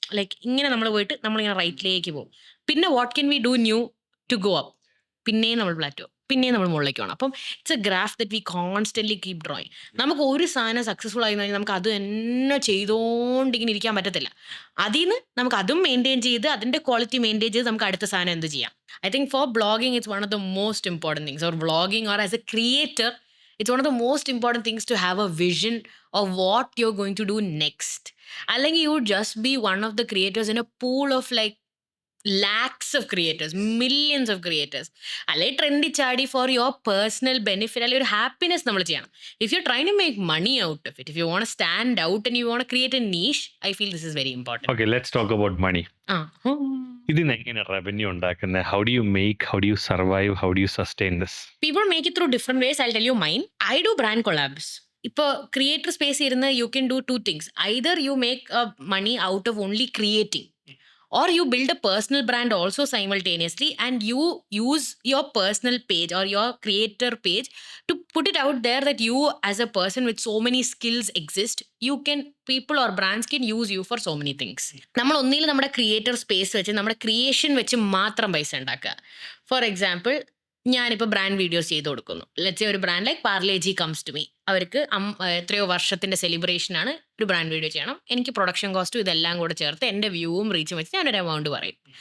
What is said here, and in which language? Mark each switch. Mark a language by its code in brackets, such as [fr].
[ml] Like ഇങ്ങനെ നമ്മൾ പോയിട്ട് നമ്മളിങ്ങനെ റൈറ്റിലേക്ക് പോകും. പിന്നെ [en] what can we do new to go up, [ml] പിന്നെയും നമ്മൾ പ്ലാറ്റു ആവും, പിന്നെയും നമ്മൾ മുകളിലേക്ക് പോകണം. അപ്പം [en] It's a graph that we constantly keep drawing. [ml] നമുക്ക് ഒരു സാധനം സക്സസ്ഫുൾ ആയി കഴിഞ്ഞാൽ നമുക്ക് അത് തന്നെ ചെയ്തുകൊണ്ടിങ്ങനെ ഇരിക്കാൻ പറ്റത്തില്ല. അതിൽ നിന്ന് നമുക്ക് അതും മെയിൻറ്റെയിൻ ചെയ്ത് അതിൻ്റെ ക്വാളിറ്റി മെയിൻറ്റെയിൻ ചെയ്ത് നമുക്ക് അടുത്ത സാധനം എന്ത് ചെയ്യാം. [en] I think for blogging it's one of the most important things. Or vlogging or as a creator, it's one of the most important things to have a vision of what you're going to do next. അല്ലെങ്കിൽ you would just be one of the creators in a pool of like lakhs of creators, millions of creators. [ml] അല്ലെങ്കിൽ trendy ചാടി [en] for your personal benefit, [ml] അല്ലെങ്കിൽ ഒരു happiness നമ്മൾ ചെയ്യണം. [en] If you're trying to make money out of it, if you want to stand out and you want to create a niche, I feel this is very important. Okay, let's talk about money. [ml] ഇതിന് എങ്ങനെ revenue ഉണ്ടാക്കുന്നത്? [en] How do you make, how do you survive, how do you sustain this? People make it through different ways. I'll tell you mine. I do brand collabs. [ml] ഇപ്പോൾ creator space ഇരുന്ന് [en] you can do 2 things. Either you make money out of only creating, or you build a personal brand also simultaneously and you use your personal page or your creator page to put it out there that you as a person with so many skills exist. People or brands can use you for so many things. [ml] നമ്മൾ ഒന്നിൽ നമ്മുടെ creator space വെച്ച് നമ്മുടെ creation വെച്ച് മാത്രം പൈസ ഉണ്ടാക്കുക. For example ഞാനിപ്പോൾ ബ്രാൻഡ് വീഡിയോസ് ചെയ്ത് കൊടുക്കുന്നു. ലെറ്റ്സ് സേ ഒരു brand like Parle-G comes to me. അവർക്ക് എത്രയോ വർഷത്തിന്റെ സെലിബ്രേഷനാണ്, ഒരു ബ്രാൻഡ് വീഡിയോ ചെയ്യണം. എനിക്ക് പ്രൊഡക്ഷൻ കോസ്റ്റും ഇതെല്ലാം കൂടെ ചേർത്ത് എൻ്റെ വ്യൂവും റീച്ചും വെച്ച് ഞാനൊരു എമൗണ്ട് പറയും.